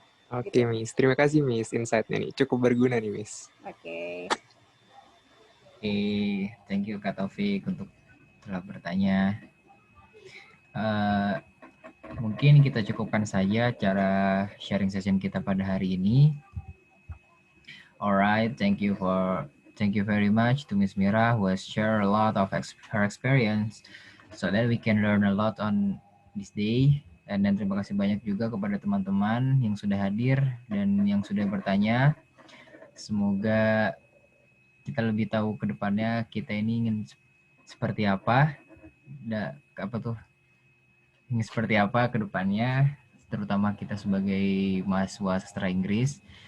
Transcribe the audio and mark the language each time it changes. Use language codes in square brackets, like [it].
[id] Oke, Miss. Terima kasih, Miss. Insight-nya nih. Cukup berguna nih, Miss. Oke. [en] Thank you [id] Kak Taufik untuk telah bertanya. Mungkin kita cukupkan saja cara sharing session kita pada hari ini. [en] Alright, thank you very much to Miss Mira who has shared a lot of her experience so that we can learn a lot on this day. [id] Dan terima kasih banyak juga kepada teman-teman yang sudah hadir dan yang sudah bertanya. Semoga kita lebih tahu ke depannya kita ini ingin seperti apa, ingin seperti apa ke depannya, terutama kita sebagai mahasiswa sastra Inggris.